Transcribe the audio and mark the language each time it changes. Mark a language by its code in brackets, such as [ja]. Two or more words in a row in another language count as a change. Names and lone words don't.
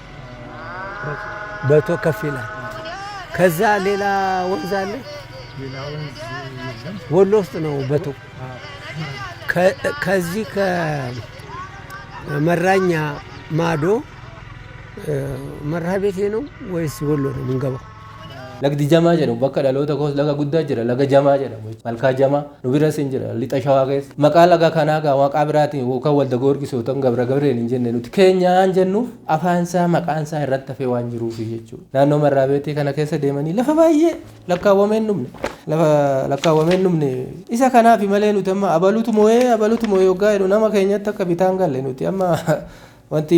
[am] በቶ ከፍ ይላል። ከዛ ሌላ ወንዝ አለ። ወሎ ውስጥ ነው በቶ። ከዚህ ከመራኛ ማዶ መርሃ ቤቴ ነው ወይስ ወሎ ነው የምንገባው? [om] Lagdi jamaa jedhamu bakka dhaloota koos laga guddaa jira laga jamaa jedhamu malkaa jamaa nu biras hin jira lixa shawaa keessa maqaa laga kanaa gaa waaqaa biraatiin yookaan walda goorgisoo ta'an gabreen hin jenne nuti keenyaan jennuuf afaansaa maqaansaa irratti hafee waan jiruuf jechuudha. Naannoo marraa beetii kana keessa deemanii lafa baay'ee lakkaawwameen dhumne isa kanaaf malee nuti amma abalutu moo'ee yoggaa jedhu nama keenyatti akka bitaan galle nuti amma wanti